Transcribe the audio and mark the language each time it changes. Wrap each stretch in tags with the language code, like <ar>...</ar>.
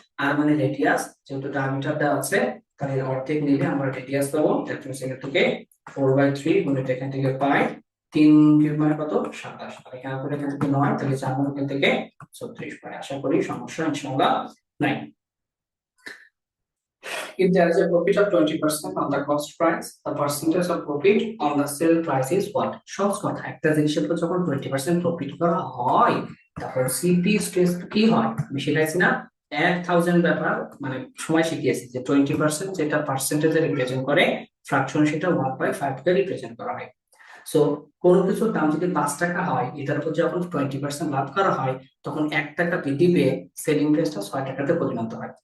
<bn>আর মানে রেডিয়াস, যেহেতু ডায়ামিটার দেওয়া আছে তাহলে এর অর্ধেক নিলে আমরা রেডিয়াস পাবো। দ্যাট মিন্স এখান থেকে 4/3 গুণিত এখান থেকে পাই, 3 কিউব মানে কত 27, আর এখানে করে এখান থেকে 9, তাহলে 4 মানে এখান থেকে 36 পাই। আশা করি সমস্যা ইনশাআল্লাহ নাই।</bn> <en>If there is a profit of 20% on the cost price, the percentage of profit on the sale price is what?</en> <bn>সহজ কথা, একটা জিনিসের উপর যখন 20% প্রফিট করা হয় তখন সিপি স্ট্রেস কি হয়, আমি শিখাইছি না 1000 ব্যাপার, মানে সময় শিখিয়েছি যে 20% যেটা পার্সেন্টেজে রিপ্রেজেন্ট করে, ফ্র্যাকশন সেটা 1/5 কে রিপ্রেজেন্ট করা হয়। সো কোনো কিছুর দাম যদি 5 টাকা হয়, এটার উপর যখন 20% লাভ করা হয় তখন 1 টাকা বৃদ্ধি পেয়ে সেলিং প্রাইসটা 6 টাকাতে পরিণত হয়।</bn>